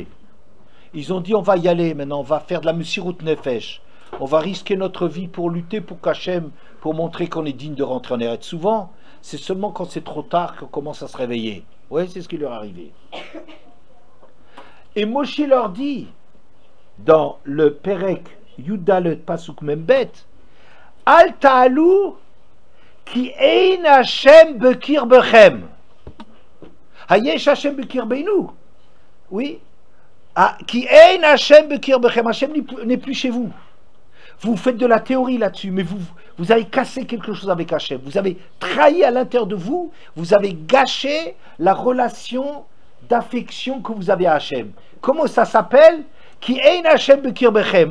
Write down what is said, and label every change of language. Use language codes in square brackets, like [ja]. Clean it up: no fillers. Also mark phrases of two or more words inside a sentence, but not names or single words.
[fr] Ils ont dit, on va y aller maintenant, on va faire de la [he] מסירות נפש. [fr] On va risquer notre vie pour lutter pour qu'Hachem, pour montrer qu'on est digne de rentrer en Eretz. Souvent, c'est seulement quand c'est trop tard qu'on commence à se réveiller. Oui, c'est ce qui leur est arrivé. Et Moshe leur dit, dans le [he] פרק י״ד פסוק מ״ב, אל תעלו כי אין ה׳ בקרבכם. היש ה׳ בקרבנו. [fr] Oui. [he] כי אין ה׳ בקרבכם. [fr] Hashem n'est plus chez vous. Vous faites de la théorie là-dessus, mais vous avez cassé quelque chose avec Hashem. Vous avez trahi à l'intérieur de vous. Vous avez gâché la relation d'affection que vous avez à Hashem. Comment ça s'appelle? [he] כי אין ה׳ בקרבכם.